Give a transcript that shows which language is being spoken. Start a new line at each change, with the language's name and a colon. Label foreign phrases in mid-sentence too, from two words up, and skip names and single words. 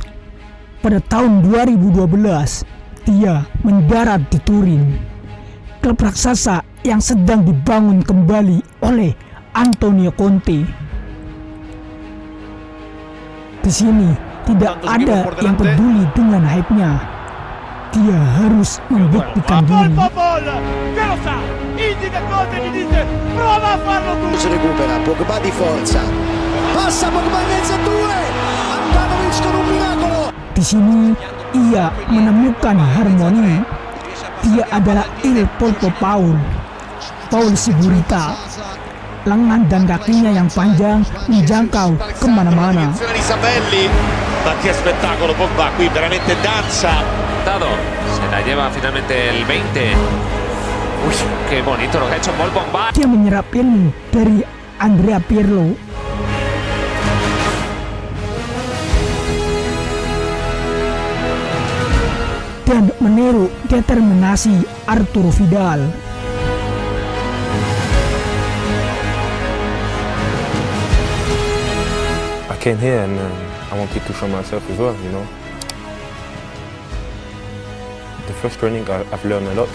Indonesian: Pada tahun 2012, dia mendarat di Turin, klub raksasa yang sedang dibangun kembali oleh Antonio Conte. Di sini tidak ada yang peduli dengan hype-nya. Dia harus membuktikan diri.
Italian: Si recupera, Pogba di forza. Passa Pogba in mezzo a due. Andanovic con un miracolo.
Indonesian: Di sini ia menemukan harmoni. Dia adalah Il Polpo Paul Sigurita. Lengan dan kakinya yang panjang menjangkau kemana-mana.
Italian: Ma che spettacolo Pogba qui, veramente danza.
Spanish: Se la lleva finalmente el 20. Uy, qué bonito lo que ha hecho Paul Pogba.
Indonesian: Dia menyerap ilmu dari Andrea Pirlo. Dan meniru determinasi Arturo Vidal.
English: I came here and I wanted to show myself as well, you know. The first training I've learned a lot.